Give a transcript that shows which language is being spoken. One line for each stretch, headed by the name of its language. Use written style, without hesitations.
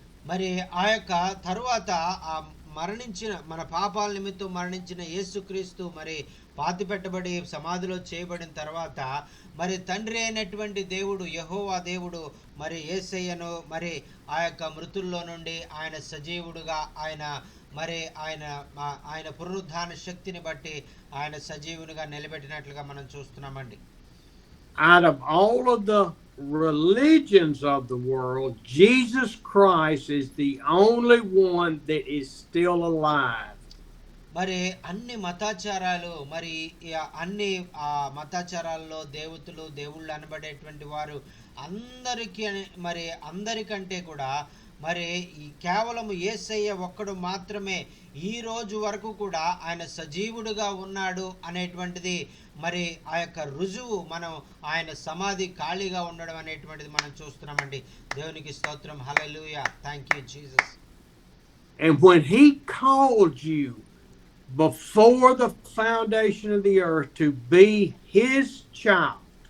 Telugu: మరి ఆ యొక్క తరువాత ఆ మరణించిన మన పాపాల నిమిత్తం మరణించిన యేసుక్రీస్తు మరి పాతి పెట్టబడి సమాధిలో చేయబడిన తర్వాత మరి తండ్రి అయినటువంటి దేవుడు యెహోవా దేవుడు మరి యేసయ్యను మరి ఆ యొక్క మృతుల్లో నుండి ఆయన సజీవుడుగా ఆయన మరి ఆయన పునరుద్ధాన శక్తిని బట్టి ఆయన సజీవునిగా నిలబెట్టినట్లుగా మనం చూస్తున్నామండి.
English: Out of all of the religions of the world, Jesus Christ is the only one that is still alive.
Telugu: మరి అన్ని మతాచారాలు మరి అన్ని మతాచారాల్లో దేవుళ్ళు అనబడేటువంటి వారు అందరికీ మరి అందరికంటే కూడా మరి ఈ కేవలం యేసయ్య ఒక్కడు మాత్రమే ఈ రోజు వరకు కూడా ఆయన సజీవుడుగా ఉన్నాడు అనేటువంటిది మరి ఆ యొక్క రుజువు మనం ఆయన సమాధి ఖాళీగా ఉండడం అనేటువంటిది మనం చూస్తున్నామండి. దేవునికి స్తోత్రం. హల్లెలూయా.
English: Thank you Jesus. And when he called you before the foundation of the earth to be his child,